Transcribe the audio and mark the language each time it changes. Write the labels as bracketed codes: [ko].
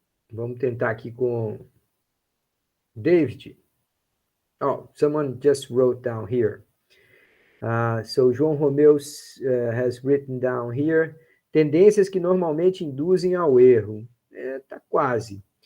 [pt] Vamos tentar aqui com David. [en] Oh, someone just wrote down here. So João Romeu has written down here. [pt] Tendências que normalmente induzem ao erro. Tá quase.